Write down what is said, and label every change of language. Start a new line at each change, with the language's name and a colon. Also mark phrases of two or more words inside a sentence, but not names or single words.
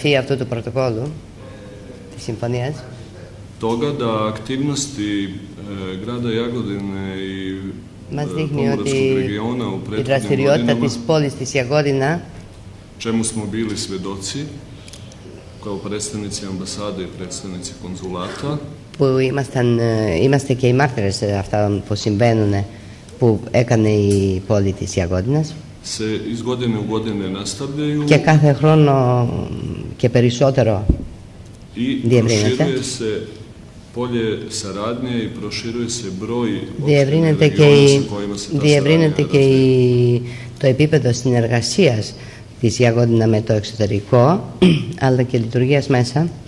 Serbian: toga da aktivnosti grada Jagodine i Pomorskog regiona u prethodnim godinama, čemu smo bili svedoci kao predstavnici ambasade i predstavnici konzulata,
Greek: Είμαστε και οι μάρτυρες αυτών που συμβαίνουν, που έκανε η πόλη της Ιαγώδινας. Και κάθε χρόνο και περισσότερο διευρύνεται. Διευρύνεται και το επίπεδο συνεργασίας της Ιαγώδινα με το εξωτερικό, αλλά και λειτουργίας μέσα.